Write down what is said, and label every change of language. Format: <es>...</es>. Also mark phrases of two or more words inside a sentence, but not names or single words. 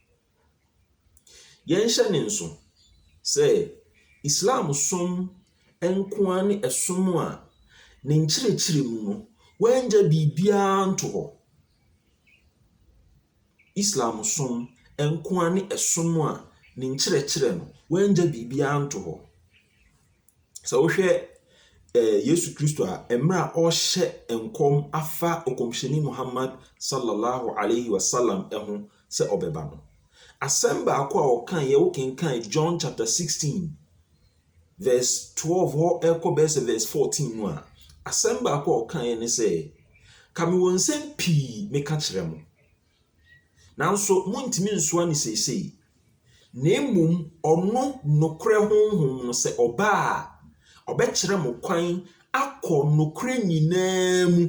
<ak>Yɛnhyɛ ne nso sɛ Islam som nko ara ne ɛsom a ne nkyerɛkyerɛ mu no, wɔangya biribiara nto hɔ. Islam som nko ne ɛsom a ne nkyerɛkyerɛ no wanja biribiara nto hɔ. Sɛ wohwɛ Yesu Kristo a mmerɛ a ɔhyɛ nkɔm afa ɔkɔmhyɛni Muhammad</ak> <ar>صلى الله عليه وسلم</ar> <ak>ho sɛ ɔbɛba no, asɛm baako a ɔkan yɛ wokenkan John</ak> <en>chapter 16 verse 12</en> <ak>hɔ ɛkɔ bɛsɛ verse 14 mu a, asɛm baako a ɔkan ne sɛ, ka mewɔ nsɛm pii meka kyerɛ mo, nanso montumi nsoa ne seesei, na mmom ɔno nokorɛ honhom no sɛ ɔbaa a ɔbɛkyerɛ mo kwan akɔ nokorɛ nyinaa mu.</ak>